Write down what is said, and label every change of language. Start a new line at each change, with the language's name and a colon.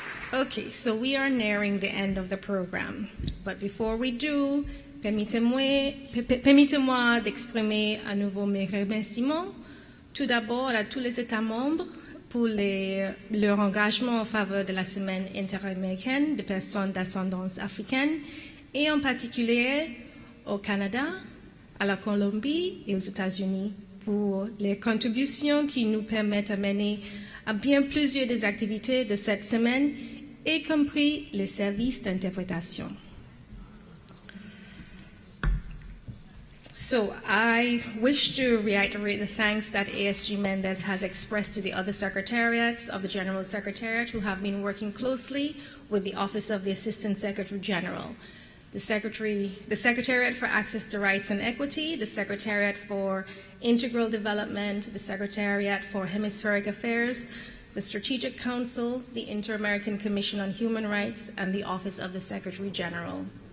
English: Okay, so we are nearing the end of the program. But before we do,
French: permettez-moi d'exprimer à nouveau mes remerciements, tout d'abord à tous les États membres pour leur engagement en faveur de la Semaine interaméricaine des personnes d'ascendance africaine, et en particulier au Canada, à la Colombie et aux États-Unis pour les contributions qui nous permettent de mener à bien plusieurs des activités de cette semaine, y compris les services d'interprétation.
English: So I wish to reiterate the thanks that ASG Mendez has expressed to the other secretariats of the General Secretariat who have been working closely with the Office of the Assistant Secretary General. The Secretariat for Access to Rights and Equity, the Secretariat for Integral Development, the Secretariat for Hemispheric Affairs, the Strategic Council, the Inter-American Commission on Human Rights, and the Office of the Secretary General.